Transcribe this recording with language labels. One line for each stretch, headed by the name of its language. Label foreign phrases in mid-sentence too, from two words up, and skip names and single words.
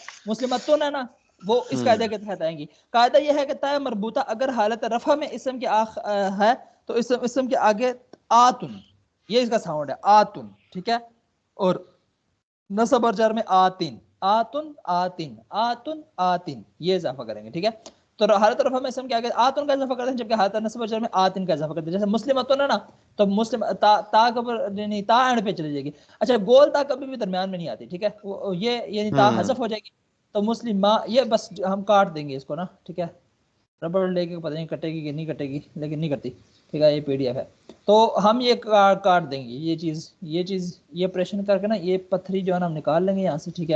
Urdu: مسلمتون ہے نا، وہ اس قاعدے کے تحت آئیں گی. قاعدہ یہ ہے کہ تاء مربوطہ اگر حالت رفع میں اسم کے ہے تو اسم کے آگے آتن، یہ اس کا ساؤنڈ ہے آتن، ٹھیک ہے. اور نصب اور جر میں آتن آتن آتن آتن آتن، یہ اضافہ کریں گے، ٹھیک ہے. تو حالت رفع میں اسم کے آگے آتن کا اضافہ کرتے ہیں، جبکہ حالت نصب اور جر میں آتن کا اضافہ کرتے ہیں. جیسے مسلمتون ہے نا، تو مسلم تا یعنی تا اینڈ پہ چلی جائے گی. اچھا گول تا کبھی بھی درمیان میں نہیں آتی، ٹھیک ہے، یہ یعنی تا حذف ہو جائے گی. تو مسلم یہ بس ہم کاٹ دیں گے اس کو نا، ٹھیک ہے. ربڑ لے کے پتہ نہیں کٹے گی کہ نہیں کٹے گی، لیکن نہیں کٹتی، ٹھیک ہے. یہ پی ڈی ایف ہے تو ہم یہ کاٹ دیں گے. یہ چیز یہ آپریشن کر کے نا، یہ پتھری جو ہے نا ہم نکال لیں گے یہاں سے، ٹھیک ہے.